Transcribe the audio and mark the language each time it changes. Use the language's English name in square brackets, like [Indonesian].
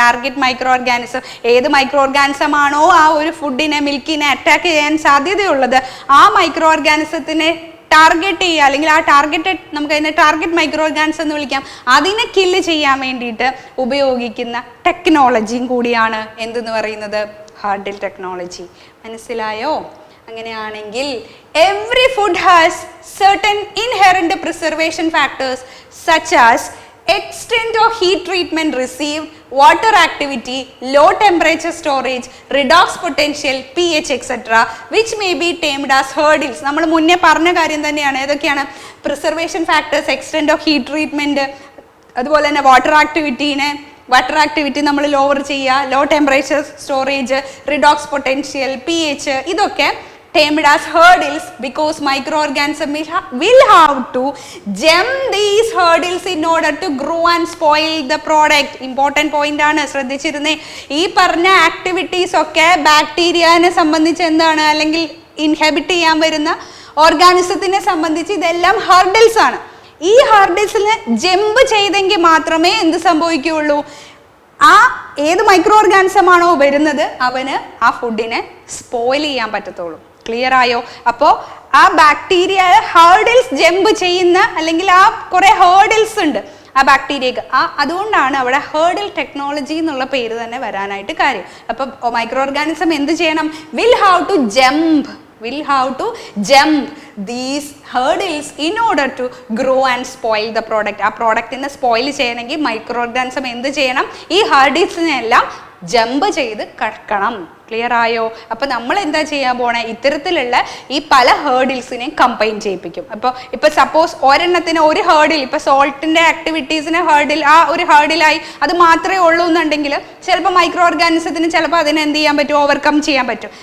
[Malayalam] Target micro organism, ഏത് micro organism ആണോ ആ ഒരു ഫുഡിനെ, മിൽക്കിനെ അറ്റാക്ക് ചെയ്യാൻ സാധ്യതയുള്ളത്, ആ മൈക്രോ ഓർഗാനിസത്തിനെ ടാർഗറ്റ് ചെയ്യുക അല്ലെങ്കിൽ ആ ടാർഗറ്റഡ്, നമുക്ക് അതിനെ ടാർഗറ്റ് മൈക്രോ ഓർഗാനിസം എന്ന് വിളിക്കാം, അതിനെ കില്ല് ചെയ്യാൻ വേണ്ടിയിട്ട് ഉപയോഗിക്കുന്ന ടെക്നോളജിയും കൂടിയാണ് എന്തെന്ന് പറയുന്നത്, ഹർഡിൽ ടെക്നോളജി. മനസ്സിലായോ? അങ്ങനെയാണെങ്കിൽ [English] Every food has certain inherent preservation factors such as extent of heat treatment received, water activity, low temperature storage, redox potential, pH etc. which may be termed as hurdles. [Malayalam] നമ്മൾ മുന്നേ പറഞ്ഞ കാര്യം തന്നെയാണ്. ഏതൊക്കെയാണ്? [English] preservation factors, extent of heat treatment, [Malayalam] അതുപോലെ തന്നെ [English] water activity [Malayalam] നമ്മൾ lower ചെയ്യുക, [English] Low temperature storage, redox potential, pH, ഇതൊക്കെ termed as hurdles because microorganisms will have to jump these hurdles in order to grow and spoil the product. Important point [Malayalam] ആണ്, ശ്രദ്ധിച്ചിരുന്നേ. ഈ പറഞ്ഞ activities ഒക്കെ ബാക്ടീരിയനെ സംബന്ധിച്ച് എന്താണ്, അല്ലെങ്കിൽ ഇൻഹിബിറ്റ് ചെയ്യാൻ വരുന്ന ഓർഗാനിസത്തിനെ സംബന്ധിച്ച് ഇതെല്ലാം ഹർഡിൽസ് ആണ്. ഈ ഹർഡിൽസിന് ജമ്പ് ചെയ്തെങ്കിൽ മാത്രമേ എന്ത് സംഭവിക്കുകയുള്ളൂ, ആ ഏത് മൈക്രോ ഓർഗാനിസം ആണോ വരുന്നത് അവന് ആ ഫുഡിനെ സ്പോയിൽ ചെയ്യാൻ പറ്റത്തുള്ളൂ. ക്ലിയർ ആയോ? അപ്പോൾ ആ ബാക്ടീരിയ ഹേർഡിൽസ് ജമ്പ് ചെയ്യുന്ന, അല്ലെങ്കിൽ ആ കുറെ ഹേർഡിൽസ് ഉണ്ട് ആ ബാക്ടീരിയക്ക്, അതുകൊണ്ടാണ് അവിടെ ഹേർഡിൽ ടെക്നോളജി എന്നുള്ള പേര് തന്നെ വരാനായിട്ട് കാര്യം. അപ്പോൾ മൈക്രോ ഓർഗാനിസം എന്ത് ചെയ്യണം? [English] will have to jump these hurdles in order to grow and spoil the product. [Malayalam] ആ പ്രോഡക്റ്റിനെ സ്പോയിൽ ചെയ്യണമെങ്കിൽ മൈക്രോ ഓർഗാനിസം എന്ത് ചെയ്യണം? ഈ ഹേർഡിൽസിനെല്ലാം ജമ്പ് ചെയ്ത് കടക്കണം. ക്ലിയർ ആയോ? അപ്പൊ നമ്മൾ എന്താ ചെയ്യാൻ പോണേ? ഇത്തരത്തിലുള്ള ഈ പല ഹേർഡിൽസിനെയും കമ്പൈൻ ചെയ്യിപ്പിക്കും. ഇപ്പൊ സപ്പോസ് ഒരെണ്ണത്തിന് ഒരു ഹേർഡിൽ, ഇപ്പൊ സോൾട്ടിന്റെ ആക്ടിവിറ്റീസിന് ഹേർഡിൽ, ആ ഒരു ഹേർഡിലായി അത് മാത്രമേ ഉള്ളൂ എന്നുണ്ടെങ്കിൽ ചിലപ്പോൾ മൈക്രോ ഓർഗാനിസത്തിന് ചിലപ്പോൾ അതിനെ എന്ത് ചെയ്യാൻ പറ്റും? ഓവർകം ചെയ്യാൻ പറ്റും.